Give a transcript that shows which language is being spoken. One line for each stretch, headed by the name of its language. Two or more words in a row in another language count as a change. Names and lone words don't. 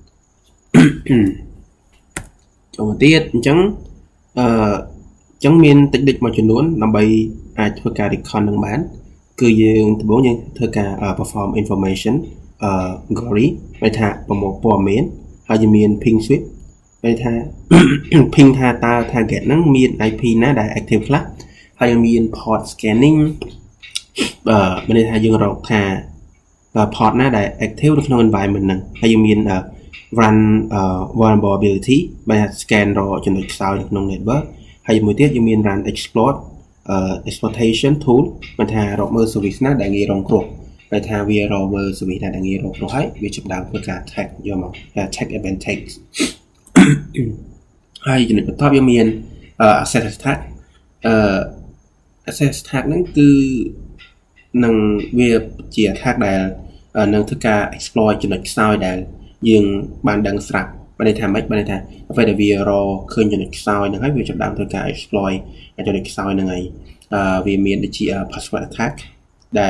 Khmer: ចូលមកទៀតអញ្ចឹងអញ្ចឹងមានតិចៗមួយចំនួនដើម្បីអាចធ្វើការ recon នឹងបានគឺយើងដំបូងយើងធ្វើការ
English: perform information query
Khmer: ន័ យថាប្រមូលព័ត៌មានហើយយើងមាន
English: ping sweep
Khmer: ន័យថា ping ថាតើ target ហ្នឹងមាន IP ណាដែល active ខ្លះ ហើយយើងមាន
English: port scanning
Khmer: មានន័យថាយើងរកថា port ណាដែល active នៅក្នុង environment ហ្នឹងហើយយើងមាន
English: run vulnerability
Khmer: បែរ scan រកចំណុចខ្សោយនៅក្នុង network ហើយមួយទៀតយើងមាន
English: run exploitation tool
Khmer: មានថារកមើល service ណាដែលងាយរងគ្រោះបែរថាវារកមើល service ណាដែលងាយរងគ្រោះហើយវាចាប់ដើមធ្វើការ attack យកមក
English: check advantage
Khmer: ហើយចំណុចបន្ទាប់យើងមាន
English: access attack access attack
Khmer: ហ្នឹងគឺនឹងវាជា attack ដែលនឹងធ្វើការ exploit ចំណុចខ្សោយដែលយើងបានដឹងស្រាប់បានន័យថាម៉េចបានន័យថាពេល ដែលវារកឃើញចំណុចខ្សោយហ្នឹងហើយវាចាប់ដើមធ្វើការ exploit ចំណុចខ្សោយហ្នឹងហើយវាមានដូចជា
English: password attack
Khmer: ដែល